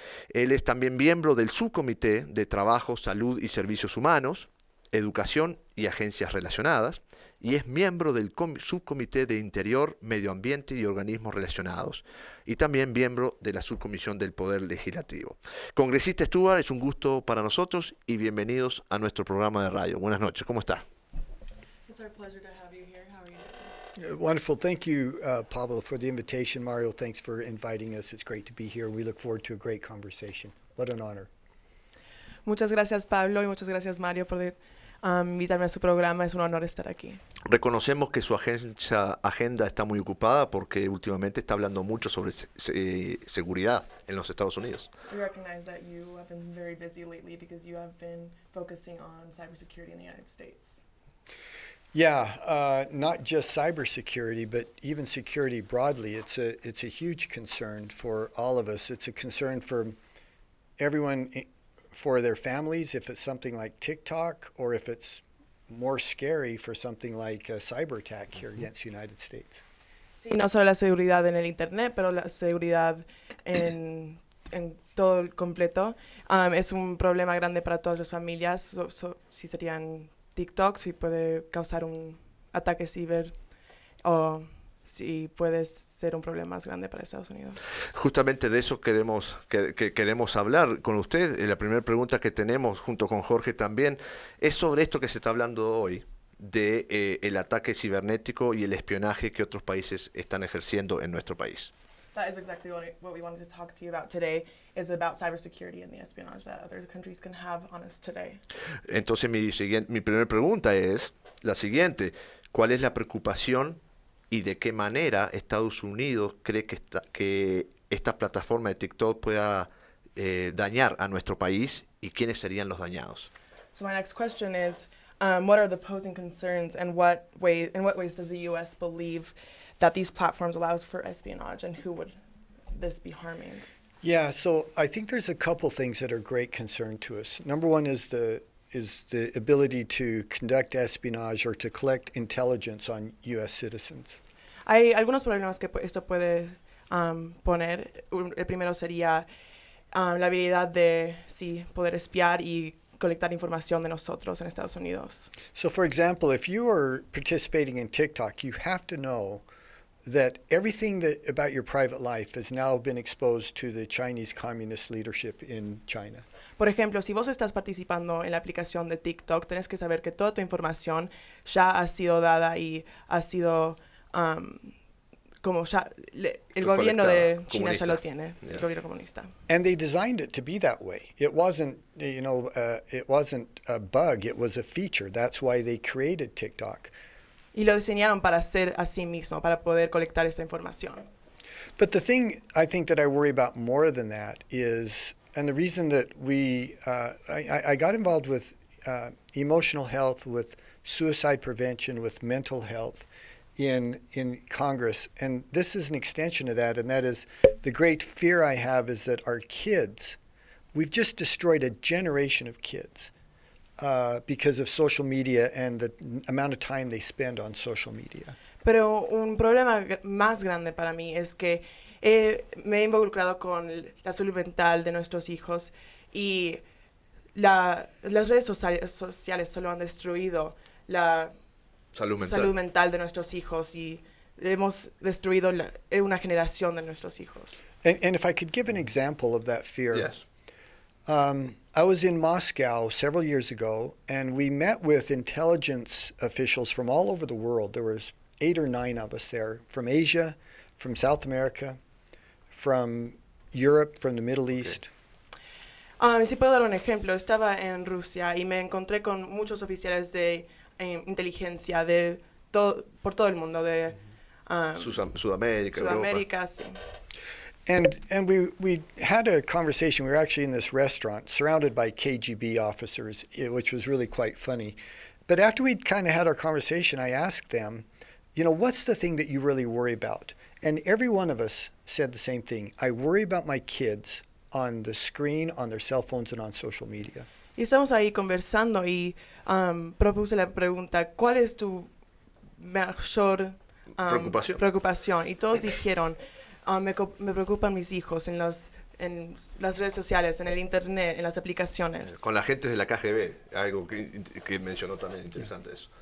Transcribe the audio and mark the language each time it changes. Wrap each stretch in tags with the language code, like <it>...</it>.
<es>Él es también miembro del Subcomité de Trabajo, Salud y Servicios Humanos, Educación y Agencias Relacionadas, y es miembro del Subcomité de Interior, Medio Ambiente y Organismos Relacionados, y también miembro de la Subcomisión del Poder Legislativo. Congresista Stewart, es un gusto para nosotros y bienvenidos a nuestro programa de radio. Buenas noches, ¿cómo está?</es> <en>It's our pleasure to have you here. How are you? Wonderful. Thank you, Pablo, for the invitation. Mario, thanks for inviting us. It's great to be here. We look forward to a great conversation. What an honor.</en> <es>Muchas gracias, Pablo, y muchas gracias, Mario, por invitarme a su programa. Es un honor estar aquí. Reconocemos que su agenda está muy ocupada porque últimamente está hablando mucho sobre seguridad en los Estados Unidos.</es> <en>We recognize that you have been very busy lately because you have been focusing on cybersecurity in the United States. Yeah, not just cybersecurity, but even security broadly. It's a huge concern for all of us. It's a concern for everyone, for their families, if it's something like Tik Tok, or if it's more scary for something like a cyber attack here against the United States.</en> <es>Sí, no solo la seguridad en el Internet, pero la seguridad en todo el completo. Es un problema grande para todas las familias. Si serían TikTok, si puede causar un ataque ciber o si puede ser un problema más grande para Estados Unidos. Justamente de eso queremos hablar con usted. La primera pregunta que tenemos junto con Jorge también es sobre esto que se está hablando hoy, de el ataque cibernético y el espionaje que otros países están ejerciendo en nuestro país.</es> <en>That is exactly what we wanted to talk to you about today, is about cybersecurity and the espionage that other countries can have on us today.</en> <es>Entonces mi primera pregunta es la siguiente: ¿cuál es la preocupación y de qué manera Estados Unidos cree que esta plataforma de TikTok pueda dañar a nuestro país y quiénes serían los dañados?</es> <en>So my next question is, what are the posing concerns and in what ways does the U.S. believe that these platforms allows for espionage, and who would this be harming? Yeah, so I think there's a couple things that are great concern to us. Number one is the ability to conduct espionage or to collect intelligence on U.S. citizens.</en> <es>Hay algunos problemas que esto puede poner. El primero sería la habilidad de poder espiar y colectar información de nosotros en Estados Unidos.</es> <en>So, for example, if you are participating in TikTok, you have to know that everything about your private life has now been exposed to the Chinese communist leadership in China.</en> <es>Por ejemplo, si vos estás participando en la aplicación de TikTok, tenés que saber que toda tu información ya ha sido dada y ha sido como ya el gobierno de China ya lo tiene, el gobierno comunista.</es> <en>And they designed it to be that way. It wasn't, it wasn't a bug, it was a feature. That's why they created TikTok.</en> <es>Y lo diseñaron para ser así mismo, para poder colectar esa información.</es> <en>But the thing I think that I worry about more than that is, and the reason that I got involved with emotional health, with suicide prevention, with mental health in Congress, and this is an extension of that, and that is the great fear I have is that our kids, we've just destroyed a generation of kids because of social media and the amount of time they spend on social media.</en> <es>Pero un problema más grande para mí es que me he involucrado con la salud mental de nuestros hijos y las redes sociales solo han destruido la salud mental de nuestros hijos y hemos destruido una generación de nuestros hijos.</es> <en>And if I could give an example of that fear. Yes. I was in Moscow several years ago, and we met with intelligence officials from all over the world. There was 8 or 9 of us there, from Asia, from South America, from Europe, from the Middle East.</en> <es>Si puedo dar un ejemplo, estaba en Rusia y me encontré con muchos oficiales de inteligencia por todo el mundo, de Sudamérica, sí.</es> <en>And we had a conversation. We were actually in this restaurant surrounded by KGB officers, which was really quite funny. But after we'd kind of had our conversation, I asked them, what's the thing that you really worry about? And every one of us said the same thing. I worry about my kids on the screen, on their cell phones, and on social media.</en> <es>Y estamos ahí conversando y propuse la pregunta, ¿cuál es tu mayor preocupación? Y todos dijeron, me preocupan mis hijos en las redes sociales, en el internet, en las aplicaciones. Con la gente de la KGB, algo que mencionó también interesante eso.</es>